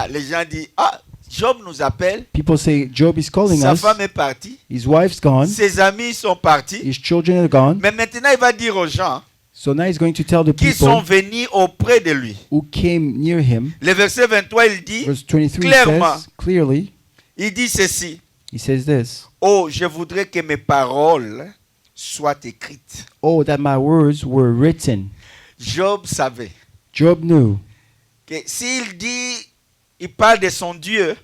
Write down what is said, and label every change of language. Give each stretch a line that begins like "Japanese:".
French: Les gens disent, Job nous appelle,
English: People say, Job is calling
French: sa
English: us.
French: femme est partie,
English: His wife's gone.
French: ses amis sont partis.
English: His children are gone.
French: Mais maintenant, il va dire aux gens
English: So now he's going to tell the
French: qui sont
English: people
French: venus auprès de lui.
English: who came near him.
French: Le verset 23, il dit
English: Verse 23
French: clairement,
English: says clearly,
French: Il dit ceci.
English: he says this.
French: Oh, je voudrais que mes paroles soient écrites.
English: Oh, that my words were written.
French: Job savait
English: Job knew
French: que s'il dit, il parle de son Dieu,